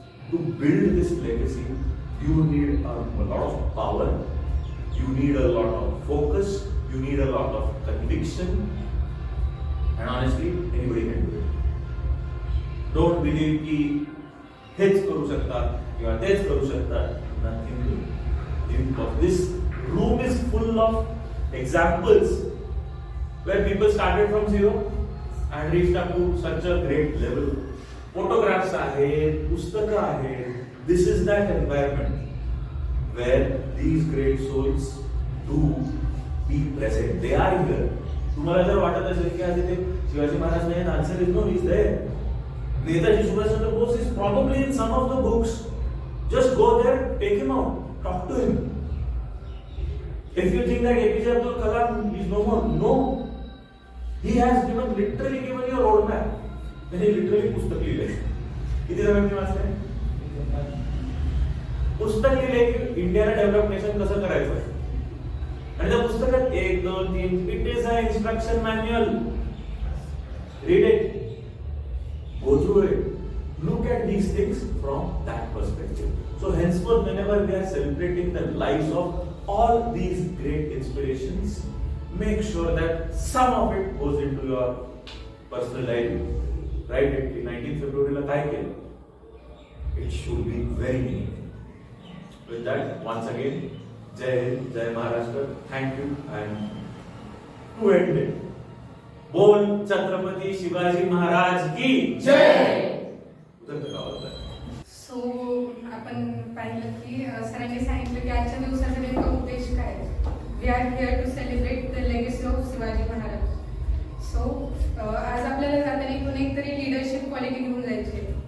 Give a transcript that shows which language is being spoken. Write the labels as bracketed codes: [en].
[en] To build this legacy, you need a lot of power, you need a lot of focus, you need a lot of conviction, and honestly, anybody can do it. Don't believe [mr] कि हेच करू शकतात किंवा तेच करू शकतात. [en] Nothing to do. This room is full of examples where people started from zero and reached up to such a great level. [mr] Photographs आहेत, पुस्तकं आहेत. [en] This is that environment where these great souls do be present. They are here. [mr] तुम्हाला जर वाटत असेल की आज इथे शिवाजी महाराज नाही, [en] answer is no, he is there. Netaji Subhash Chandra Bose is probably in some of the books. Just go there, take him out, talk to him. If you think that APJ Abdul Kalam is no more, no. He has literally given you a roadmap. Then he literally [mr] पुस्तक लिहिले. किती जणांनी वाचलंय? पुस्तक लिहिले की इंडियाला develop nation कसं करायचं. आणि त्या पुस्तकात [en] 1, 2, 3 it is an instruction manual. Read it. Go through it. Look at these things from that perspective. So henceforth, whenever we are celebrating the lives of all these great inspirations, make sure that some of it goes into your personal life. Right? In 19th February, [mr] काय केलं? [en] It should be very meaningful. With that, once again, Jai Hind, Jai Maharashtra. Thank you, and to end it. [mr] बोल छत्रपती शिवाजी महाराज की जय. So आपण पाहिलं की सरांनी सांगितलं की आजच्या दिवसाचा नेमका उद्देश काय. [en] We are here to celebrate the legacy of Shivaji Maharaj. [mr] So आज आपल्याला जाताना इथून एक तरी लिडरशिप क्वालिटी घेऊन जायची.